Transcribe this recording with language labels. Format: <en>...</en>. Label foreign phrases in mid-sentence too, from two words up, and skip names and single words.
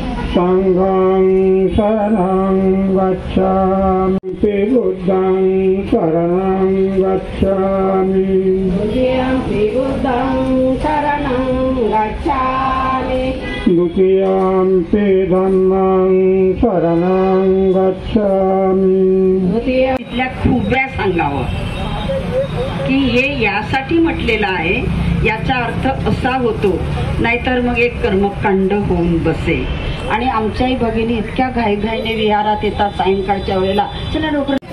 <pi>संघं शरणं गच्छामि बुद्धं शरणं गच्छामि बुद्धं शरणं गच्छामि द्वितीयंपि धम्मं शरणं गच्छामि.</pi> <mr>इथल्या खूब्या सांगावं की हे यासाठी म्हटलेलं आहे. याचा अर्थ असा होतो, नाहीतर मग एक कर्मकांड होऊन बसे. आणि आमच्याही भगिनी इतक्या घाईघाईने विहारात येतात सायंकाळच्या वेळेला, चला लवकर.</mr>